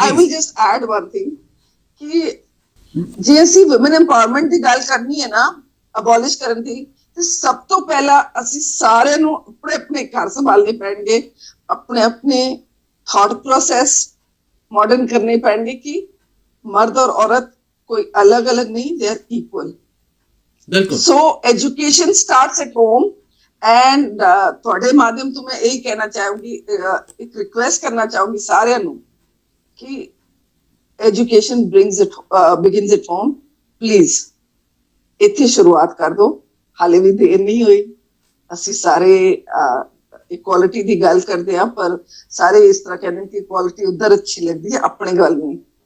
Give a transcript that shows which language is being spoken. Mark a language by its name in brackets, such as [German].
[English] I will just add one thing [Punjabi] ਕਿ ਜੇ ਅਸੀਂ women empowerment ਦੀ ਗੱਲ ਕਰਨੀ ਹੈ ਨਾ, abolish ਕਰਨ ਦੀ, ਤੇ ਸਭ ਤੋਂ ਪਹਿਲਾਂ ਅਸੀਂ ਸਾਰਿਆਂ ਨੂੰ ਆਪਣੇ ਘਰ ਸੰਭਾਲਣੇ ਪੈਣਗੇ, ਆਪਣੇ thought process modern ਕਰਨੇ ਪੈਣਗੇ ਕਿ ਮਰਦ ਔਰ ਔਰਤ ਕੋਈ ਅਲੱਗ ਨਹੀਂ, [English] they are equal. [Punjabi] ਬਿਲਕੁਲ। [English] So education starts at home. [Punjabi] And ਤੁਹਾਡੇ ਮਾਧਿਅਮ ਤੋਂ ਮੈਂ ਇਹ ਕਹਿਣਾ ਚਾਹੂੰਗੀ, ਇੱਕ ਰਿਕੁਐਸਟ ਕਰਨਾ ਚਾਹੂੰਗੀ ਸਾਰਿਆਂ ਨੂੰ ਕਿ education [English] begins at home. [Punjabi] Please ਇੱਥੇ ਸ਼ੁਰੂਆਤ ਕਰ ਦਿਓ, ਹਾਲੇ ਵੀ ਦੇਰ ਨਹੀਂ ਹੋਈ। ਅਸੀਂ ਸਾਰੇ ਇਕੁਆਲਿਟੀ ਦੀ ਗੱਲ ਕਰਦੇ ਹਾਂ, ਪਰ ਸਾਰੇ ਇਸ ਤਰ੍ਹਾਂ ਕਹਿੰਦੇ ਕਿ ਇਕੁਆਲਿਟੀ ਉੱਧਰ ਅੱਛੀ ਲੱਗਦੀ ਹੈ, ਆਪਣੇ ਗੱਲ ਨਹੀਂ।